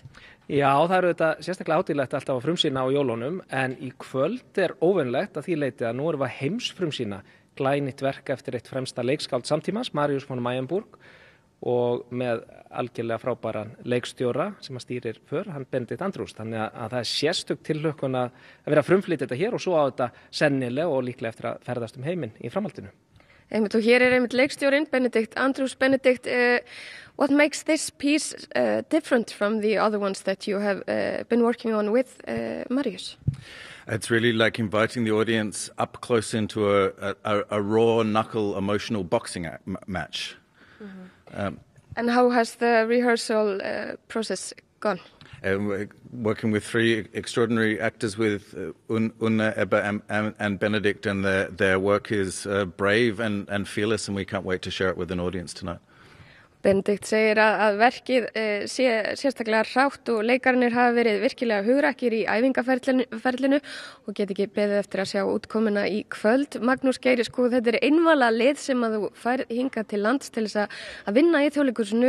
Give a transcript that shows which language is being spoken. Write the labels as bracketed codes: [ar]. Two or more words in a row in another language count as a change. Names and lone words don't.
[is] Já, það eru þetta sérstaklega hátíðlegt alltaf að frumsýna á jólunum en í kvöld er óvenjulegt að því leyti að nú erum við að heimsfrumsýna glænýtt verk eftir eitt fremsta leikskáld samtímans, Marius von Mayenburg og með algjörlega frábæran leikstjóra sem að stýrir för, hann Benedikt Andrews. Þannig að það er sérstök tilhlökkun að vera að frumflytja þetta hér og svo á þetta sennilega og líklega eftir að ferðast heiminn í framhaldinu. Einmitt, og hér er einmitt leikstjórinn Benedikt Andrews. Benedikt, [en] what makes this piece different from the other ones that you have been working on with Marius? It's really like inviting the audience up close into a raw knuckle emotional boxing match. Mm-hmm. And how has the rehearsal process gone? We're working with 3 extraordinary actors with Unna, Ebba and Benedikt, and their work is brave and fearless, and we can't wait to share it with an audience tonight. [is] Benedikt segir að verkið sé sérstaklega hrátt og leikararnir hafa verið virkilega hugrakkir í æfingaferlinu og get ekki beðið eftir að sjá útkomuna í kvöld. Magnús Geir, sko, þetta er einvala lið sem að þú fær hingað til lands til þess að vinna í Þjóðleikhúsinu.